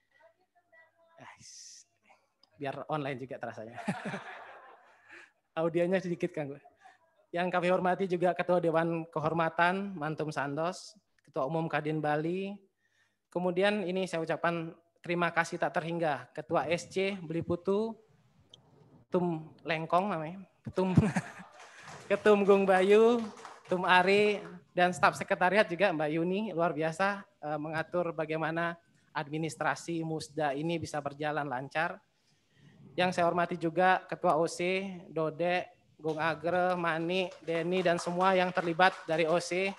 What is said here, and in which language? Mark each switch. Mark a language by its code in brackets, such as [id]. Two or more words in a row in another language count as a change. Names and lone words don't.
[id] Biar online juga terasanya. Audionya sedikit kan gue. Yang kami hormati juga Ketua Dewan Kehormatan Mantum Sandos, Ketua Umum Kadin Bali. Kemudian ini saya ucapkan terima kasih tak terhingga Ketua SC Beli Putu, Ketum Lengkong namanya, Ketum Gung Bayu, Ketum Ari, dan staf sekretariat juga Mbak Yuni, luar biasa mengatur bagaimana administrasi Musda ini bisa berjalan lancar. Yang saya hormati juga Ketua OC, Dode, Gung Agre, Mani, Denny, dan semua yang terlibat dari OC.